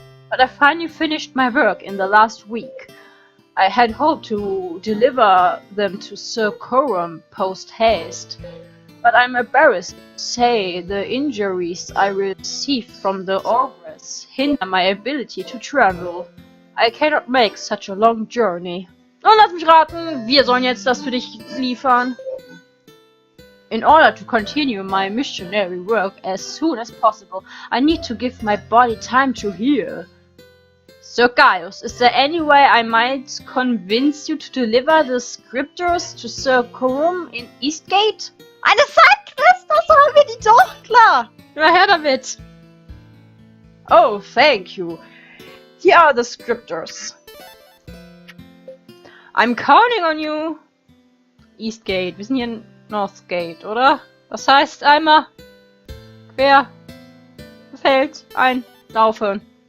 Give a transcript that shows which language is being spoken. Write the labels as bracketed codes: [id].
[en] But I finally finished my work in the last week. I had hoped to deliver them to Sir Corum post-haste, but I'm embarrassed to say the injuries I received from the Ogress hinder my ability to travel. I cannot make such a long journey. [de] Und lass mich raten, wir sollen jetzt das für dich liefern. [en] In order to continue my missionary work as soon as possible, I need to give my body time to heal. Sir Gaius, is there any way I might convince you to deliver the scriptures to Sir Corum in Eastgate? [de] Eine Sidequest, das haben wir die doch, klar. Na her damit. [en] Oh, thank you. Here are the scriptures. I'm counting on you. [de] Eastgate, wir sind hier in Northgate, oder? Das heißt einmal quer, Feld, einlaufen.